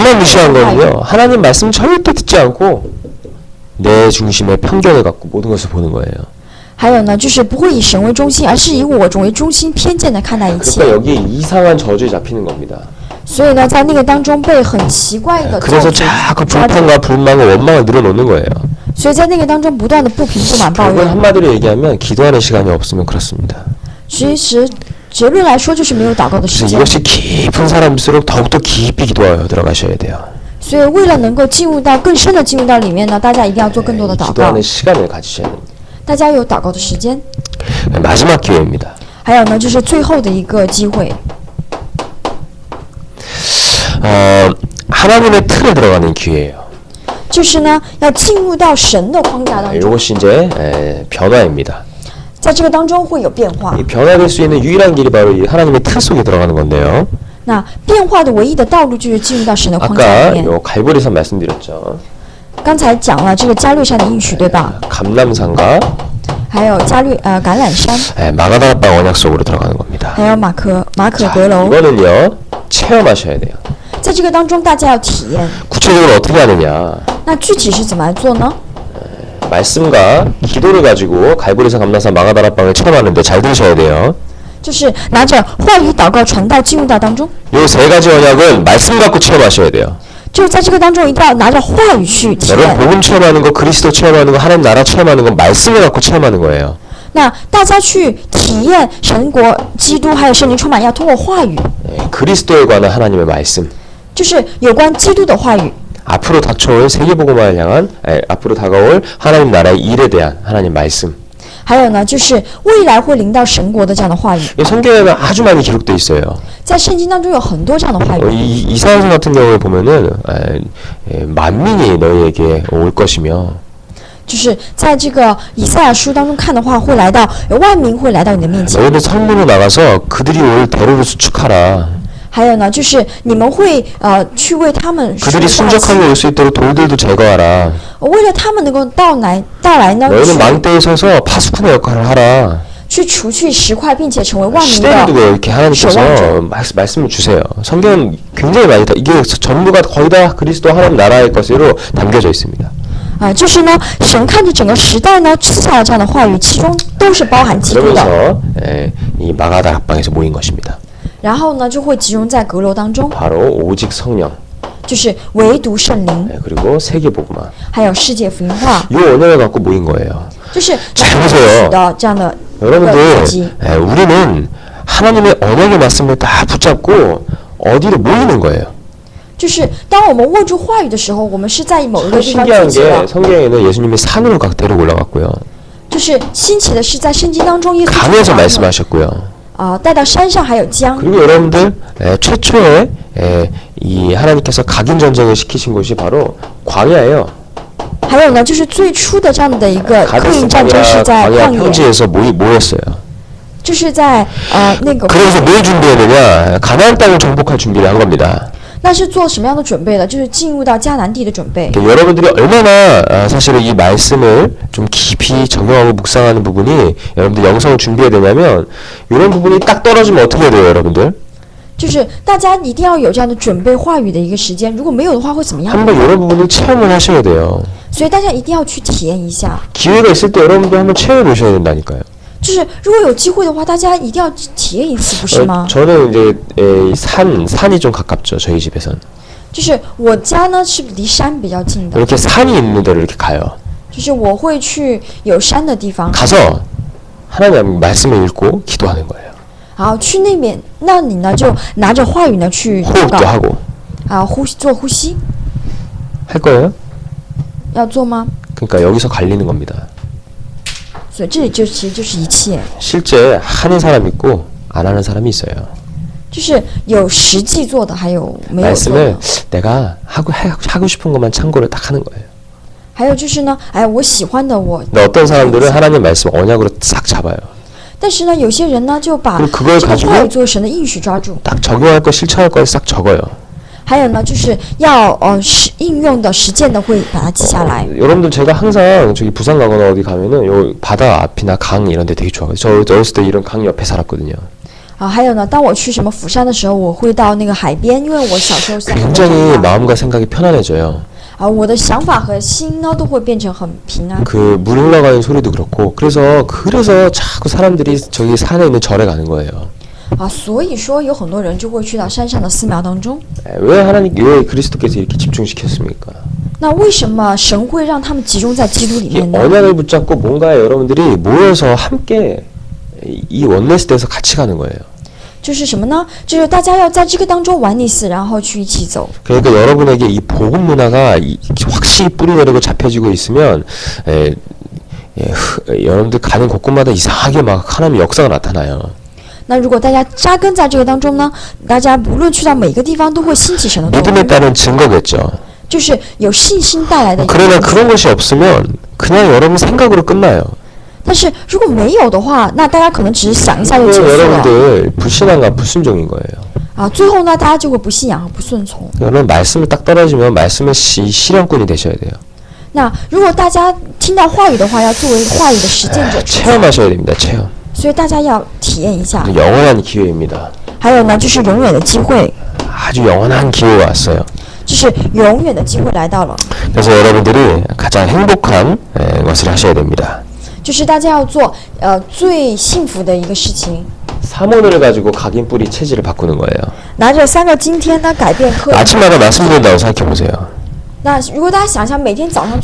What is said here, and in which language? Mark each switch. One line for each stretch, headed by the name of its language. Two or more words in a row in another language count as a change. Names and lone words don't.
Korean: 정말 무시한
Chinese: 神的话语。
Korean: 거는요. 하나님 말씀 절대 듣지 않고 내 중심의 편견을 갖고 모든 것을 보는 거예요.
Chinese: 还有呢，就是不会以神为中心，而是以我为中心，偏见的看待一切。
Korean: 그러니까 여기 이상한 저주에 잡히는 겁니다.
Chinese: 所以呢，在那个当中被很奇怪的
Korean: 그래서
Chinese: 咒诅
Korean: 자꾸 불평과 불만과 원망을 늘어놓는 거예요.
Chinese: 所以在那个当中不断的不平不满抱
Korean: 결국
Chinese: 怨。
Korean: 한마디로 얘기하면 기도하는 시간이 없으면 그렇습니다.
Chinese: 其实结论来说就是没有祷告的时
Korean: 그래서
Chinese: 间。
Korean: 이것이 깊은 사람일수록 더욱더 깊이 기도하여 들어가셔야 돼요.
Chinese: 所以为了能够进入到更深的进入到里面呢，大家一定要做更多的祷告，
Korean: 기도하는 시간을 가지셔야 됩니다.
Chinese: 大家有祷告的时间。
Korean: 마지막 기회입니다.
Chinese: 还有呢，就是最后的一个机会，
Korean: 하나님의 틀에 들어가는 기회예요.
Chinese: 就是呢要进入到神的框架当中，
Korean: 이것이 이제 변화입니다.
Chinese: 在这个当中会有变化。
Korean: 이 변화될 수 있는 유일한 길이 바로 이 하나님의 틀 속에 들어가는 건데요.
Chinese: 那变化的唯一的道路就是进入到神的框架
Korean: 아까
Chinese: 里面。
Korean: 요 갈보리산 말씀드렸죠.
Chinese: 刚才讲了这个加略山的应许，对吧？
Korean: 감람산과
Chinese: 还有橄榄山，
Korean: 마가다락방 언약 속으로 들어가는 겁니다.
Chinese: 还有马可阁楼，
Korean: 이거는요 체험하셔야 돼요.
Chinese: 在这个当中大家要体验。
Korean: 구체적으로 어떻게 하느냐?
Chinese: 那具体是怎么来做呢？
Korean: 말씀과 기도를 가지고 갈보리산, 감람산, 마가다락방을 체험하는데 잘 들으셔야 돼요.
Chinese: 就是拿着话语祷告传道进入到当中，
Korean: 요 세 가지 언약은 말씀 갖고 체험하셔야 돼요.
Chinese: 就是在这个当中一定要拿着话语去体
Korean: 여러분
Chinese: 验。
Korean: 복음 체험하는 거, 그리스도 체험하는 거, 하나님 나라 체험하는 건 말씀을 갖고 체험하는 거예요.
Chinese: 那大家去体验神国、基督还有圣灵充满，要通过话语，
Korean: 그리스도에 관한 하나님의 말씀.
Chinese: 就是有关基督的话语。
Korean: 앞으로 닥쳐올 세계복음화를 향한 앞으로 다가올 하나님 나라의 일에 대한 하나님 말씀.
Chinese: 还有呢，就是未来会临到神国的这样的话语，
Korean: 이 성경에는 아주 많이 기록돼 있어요.
Chinese: 在圣经当中有很多这样的话语。
Korean: 이사야서 같은 경우에 보면은 만민이 너희에게 올 것이며
Chinese: 就是在这个以赛亚书当中看的话，会来到万民会来到你的面前。
Korean: 너희는 성문으로 나가서 그들이 올 대로를 수축하라.
Chinese: 还有呢，就是你们会去为他们说
Korean: 그들이
Chinese: 话，
Korean: 순적하게 올 수 있도록 돌들도 제거하라.
Chinese: 为了他们能够到来呢，
Korean: 너희는
Chinese: 去
Korean: 망대에 서서 파수꾼의 역할을 하라.
Chinese: 去除去石块，并且成为万民
Korean: 시대를 두고
Chinese: 的
Korean: 이렇게 하나님께서 말씀을 주세요. 성경은 굉장히 많이 이게 전부가 거의 다 그리스도 하나님 나라의 것으로 담겨져 있습니다.
Chinese: 就是呢，神看着整个时代呢，赐下了这样的话语，其中都是包含基督的。
Korean: 그러면서 이 마가다락방에서 모인 것입니다.
Chinese: 然后呢，就会集中在阁楼当中，
Korean: 바로 오직 성령
Chinese: 就是唯独圣灵，
Korean: 그리고 세계복음화.
Chinese: 还有世界福音化，
Korean: 이 언약을 갖고 모인 거예요.
Chinese: 就是
Korean: 잘 보세요.
Chinese: 的这样的一个
Korean: 여러분들
Chinese: 契机。
Korean: 우리는 하나님의 언약의 말씀을 다 붙잡고 어디로 모이는 거예요.
Chinese: 就是当我们握住话语的时候，我们是在某一个地方聚
Korean: 신기한
Chinese: 集的
Korean: 게 。 성경에는 예수님이 산으로 데리고 올라갔고요.
Chinese: 就是新奇的是，在圣经当中，耶稣
Korean: 강에서
Chinese: 把我们
Korean: 말씀하셨고요.
Chinese: 带到山上，还有江。
Korean: 그리고 여러분들 최초에 이 하나님께서 각인 전쟁을 시키신 곳이 바로 광야예요.
Chinese: 还有呢，就是最初的这样的一个刻
Korean: 가데스
Chinese: 印战争是在
Korean: 광야
Chinese: 旷野，
Korean: 평지에서 모였어요.
Chinese: 就是在那个，
Korean: 그래서 뭘 준비했느냐? 가나안 땅을 정복할 준비를 한 겁니다.
Chinese: 那是做什么样的准备的？就是进入到迦南地的准备。
Korean: 여러분들이 얼마나 사실은 이 말씀을 좀 깊이 적용하고 묵상하는 부분이 여러분들 영성을 준비해야 되냐면 이런 부분이 딱 떨어지면 어떻게 해야 돼요, 여러분들?
Chinese: 就是大家一定要有这样的准备话语的一个时间，如果没有的话会怎么样？
Korean: 한번 이런 부분을 체험을 하셔야 돼요.
Chinese: 所以大家一定要去体验一下。
Korean: 기회가 있을 때 여러분들 한번 체험해 보셔야 된다니까요.
Chinese: 就是如果有机会的话，大家一定要体验一次，不是吗？
Korean: 저는 이제 산이 좀 가깝죠, 저희 집에서는.
Chinese: 就是我家呢是离山比较近的，
Korean: 이렇게 산이 있는 데로 이렇게 가요.
Chinese: 就是我会去有山的地方，
Korean: 가서 하나님 말씀을 읽고 기도하는 거예요.
Chinese: 然后去那边，那你呢就拿着话语呢去祷
Korean: 호흡도
Chinese: 告，
Korean: 하고
Chinese: 做呼吸，
Korean: 할 거예요.
Chinese: 要做吗？
Korean: 그러니까 여기서 갈리는 겁니다.
Chinese: 所以这里就其实就是一切，
Korean: 실제 하는 사람 있고 안 하는 사람이 있어요.
Chinese: 就就是有实际做的，还有没有做
Korean: 말씀을
Chinese: 的。
Korean: 내가 하고 싶은 것만 참고를 딱 하는 거예요.
Chinese: 还有就是呢，哎，我喜欢的我。
Korean: 근데 어떤 사람들은 하나님 말씀 언약으로 싹 잡아요.
Chinese: 但是呢，有些人呢就把
Korean: 그걸
Chinese: 这个
Korean: 가지고
Chinese: 话语作为神的应许抓住。
Korean: 딱 적용할 거 실천할 걸 싹 적어요.
Chinese: 还有呢，就是要应用的、实践的会把它记下来。
Korean: 여러분들 제가 항상 저기 부산 가거나 어디 가면은 요 바다 앞이나 강 이런 데 되게 좋아해요. 저 어렸을 때 이런 강 옆에 살았거든요.
Chinese: 还有呢，当我去什么釜山的时候，我会到那个海边，因为我小时候在海边
Korean: 굉장히
Chinese: 长大。
Korean: 마음과 생각이 편안해져요.
Chinese: 我的想法和心呢都会变成很平安。
Korean: 그 물 흘러가는 소리도 그렇고 그래서 자꾸 사람들이 저기 산에 있는 절에 가는 거예요.
Chinese: 所以说有很多人就会去到山上的寺庙当中。
Korean: 왜 그리스도께서 이렇게 집중시켰습니까?
Chinese: 那为什么神会让他们集中在基督里
Korean: 이게
Chinese: 面呢？
Korean: 언약을 붙잡고 뭔가 여러분들이 모여서 함께 이 원네스에서 같이 가는 거예요.
Chinese: 就是什么呢？就是大家要在这个当中玩尼斯，然后去一起走。
Korean: 그러니까 여러분에게 이 복음 문화가 확실히 뿌리 내리고 잡혀지고 있으면 여러분들 가는 곳곳마다 이상하게 막 하나님의 역사가 나타나요.
Chinese: 那如果大家扎根在这个当中呢，大家无论去到每个地方都会兴起神的作
Korean: 믿음에
Chinese: 为，
Korean: 따른 증거겠죠.
Chinese: 就是有信心带来的一个
Korean: 그러나
Chinese: 因素。
Korean: 그런 것이 없으면 그냥 여러분 생각으로 끝나요.
Chinese: 但是如果没有的话，那大家可能只是想一下就结
Korean: 그럼
Chinese: 束了
Korean: 여러분들 불신앙과 불순종인 거예요.
Chinese: 最后呢，大家就会不信仰和不顺从。
Korean: 여러분 말씀을 딱 떨어지면 말씀의 실현꾼이 되셔야 돼요.
Chinese: 那如果大家听到话语的话，要作为话语的实践者，
Korean: 체험하셔야 됩니다. 체험.
Chinese: 所以大家要体验一下。
Korean: 영원한 기회입니다.
Chinese: 还有呢，就是永远的机会，
Korean: 아주 영원한 기회가 왔어요.
Chinese: 就是永远的机会来到了。
Korean: 그래서 여러분들이 가장 행복한 것을 하셔야 됩니다.
Chinese: 就是大家要做最幸福的一个事情。
Korean: 사모를 가지고 각인 뿌리 체질을 바꾸는 거예요.
Chinese: 拿着3个今天呢改变课。
Korean: 아침마다 말씀 듣는다고 생각해 보세요.
Chinese: 那如果大家想象每天早上